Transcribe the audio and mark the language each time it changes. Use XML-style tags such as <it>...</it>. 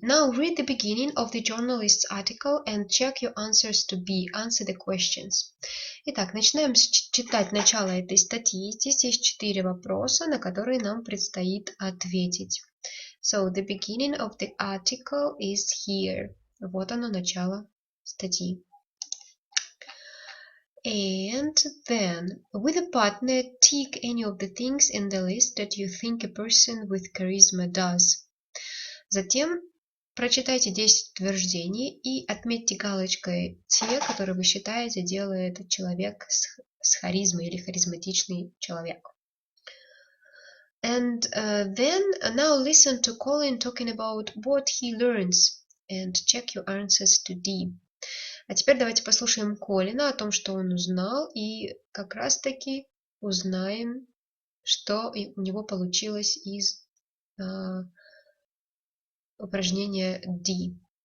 <en>Now read the beginning of the journalist's article and check your answers to B. Answer the questions.</en> <ru>Итак, начинаем читать начало этой статьи. Здесь есть 4 вопроса, на которые нам предстоит ответить.</ru> <en>So, the beginning of the article is here.</en> <ru>Вот оно, начало статьи.</ru> <en>And then, with a partner, tick any of the things in the list that you think a person with charisma does.</en> <ru>Затем прочитайте 10 утверждений и отметьте галочкой те, которые вы считаете делает человек с харизмой или харизматичный человек.</ru> <en>And then, now listen to Colin talking about what he learns and check your answers to D.</en> <ru>А теперь давайте послушаем Колина о том, что он узнал, и как раз-таки узнаем, что у него получилось из упражнения D.</ru>